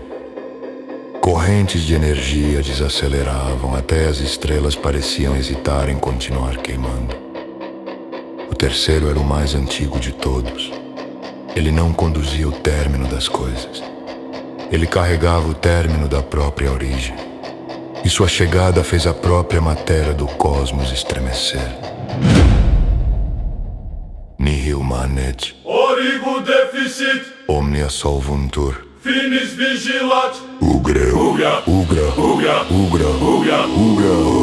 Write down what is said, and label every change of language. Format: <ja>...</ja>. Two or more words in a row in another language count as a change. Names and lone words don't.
<pt>Correntes de energia desaceleravam até as estrelas pareciam hesitar em continuar queimando. O terceiro era o mais antigo de todos. Ele não conduzia o término das coisas. Ele carregava o término da própria origem. E sua chegada fez a própria matéria do cosmos estremecer.</pt> <la>Nihil manet, origo deficit, omnia solvuntur, finis vigilat, Ugra, Ugra, Ugra, Ugra, Ugra, Ugra, Ugra.</la>